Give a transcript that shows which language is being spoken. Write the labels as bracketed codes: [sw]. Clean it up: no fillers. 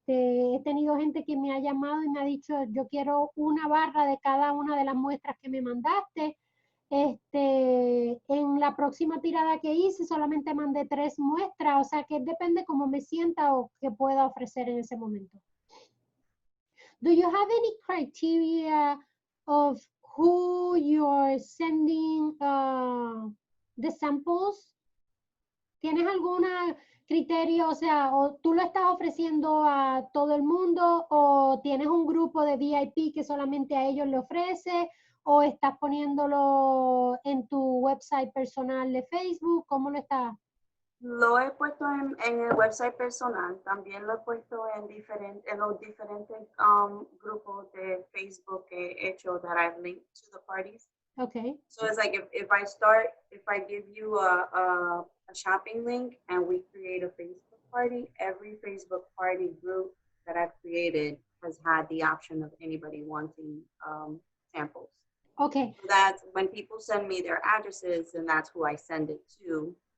[es] He tenido gente que me ha llamado y me ha dicho, yo quiero una barra de cada una de las muestras que me mandaste. En la próxima tirada que hice solamente mandé 3 muestras, o sea que depende cómo me sienta o qué pueda ofrecer en ese momento. [en] Do you have any criteria of who you're sending the samples? [es] ¿Tienes algún criterio? O sea, o tú lo estás ofreciendo a todo el mundo, o tienes un grupo de VIP que solamente a ellos le ofrece, o estás poniéndolo en tu website personal de Facebook. ¿Cómo lo estás? Lo he puesto en el website personal, también lo he puesto en los diferentes grupos de Facebook que he hecho [en] that I've linked to the parties. Okay. So it's like if I give you a shopping link and we create a Facebook party, every Facebook party group that I've created has had the option of anybody wanting samples. Okay. So that's when people send me their addresses, and that's who I send it to.